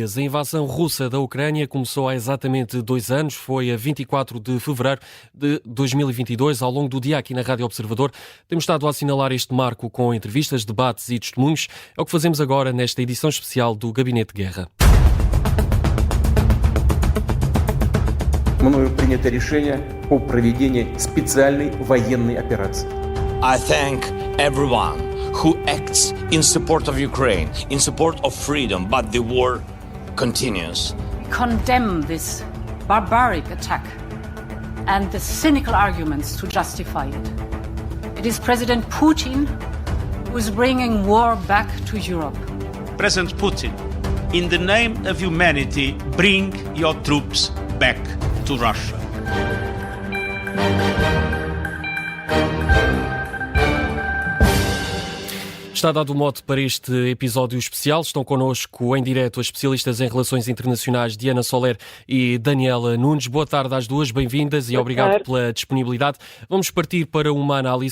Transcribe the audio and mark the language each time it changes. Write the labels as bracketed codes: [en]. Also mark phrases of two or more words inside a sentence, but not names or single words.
[pt] A invasão russa da Ucrânia começou há exatamente 2 anos. Foi a 24 de fevereiro de 2022. Ao longo do dia, aqui na Rádio Observador, temos estado a assinalar este marco com entrevistas, debates e testemunhos. É o que fazemos agora nesta edição especial do Gabinete de Guerra. [ru] Мною принято решение о проведении специальной военной операции. [en] I thank everyone who acts in support of Ukraine, in support of freedom, but the war continues. Condemn this barbaric attack and the cynical arguments to justify it. It is President Putin who is bringing war back to Europe. President Putin, in the name of humanity, bring your troops back to Russia. [pt] Está dado o mote para este episódio especial. Estão connosco em direto as especialistas em relações internacionais Diana Soler e Daniela Nunes. Boa tarde às duas, bem-vindas e obrigado pela disponibilidade. Vamos partir para uma análise.